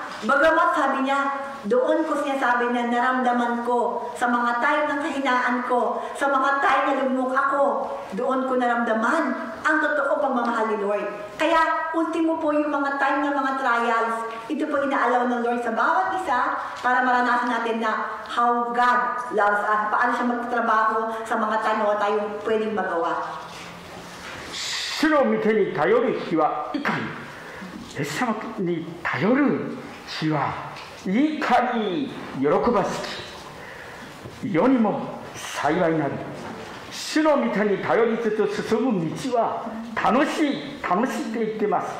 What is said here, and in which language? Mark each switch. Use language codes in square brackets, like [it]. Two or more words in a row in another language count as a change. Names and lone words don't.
[tl] Bagamat sabi niya, doon ko sinasabi na naramdaman ko sa mga time ng kahinaan ko, sa mga time na lumuk ako, doon ko naramdaman ang totoo pagmamahal ni Lord. Kaya ultimo po yung mga time ng mga trials, ito po inaalaw ng Lord sa bawat isa para maranasan natin na [en] how God loves us, [tl] paano siya magtatrabaho sa mga time na tayong pwedeng magawa. [ja] 主の御手に頼る日はいかに、イエス様に頼る日はいかに喜ばしき、世にも幸いなる。主の御手に頼りつつ進む道は楽しいって言ってます。